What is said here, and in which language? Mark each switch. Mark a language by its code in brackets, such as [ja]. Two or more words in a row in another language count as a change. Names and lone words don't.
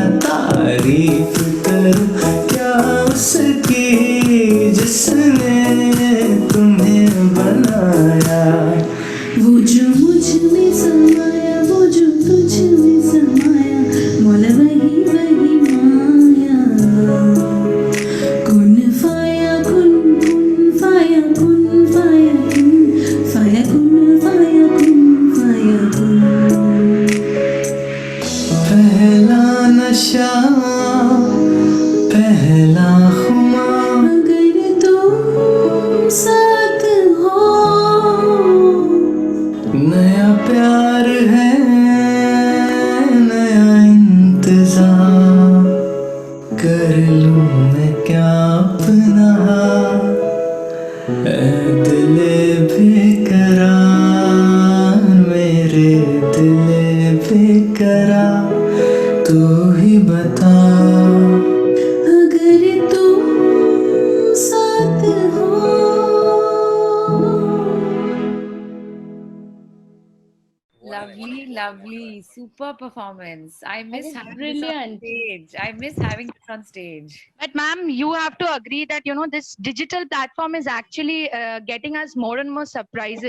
[hi] तारीफ करूं क्या उसकी जिसने तुम्हें बनाया। वो जो मुझ में समाया, वो जो तुझ में समाया, मौला वही वही माया। [ar] كن فيكون، كن فيكون، فيكون، فيكون، فيكون، فيكون. [hi] पहला नशा पहला खुमार, अगर तुम साथ हो, नया प्यार है नया इंतजार, कर लूं मैं क्या अपना ऐ दिले बेकरार, मेरे दिले बेकरार, तू ही बता। अगर तुम साथ हो। [en] Lovely, lovely, super performance. I miss is having brilliant. this on stage. I miss having this on stage. But ma'am, you have to agree that this digital platform is actually getting us more and more surprises.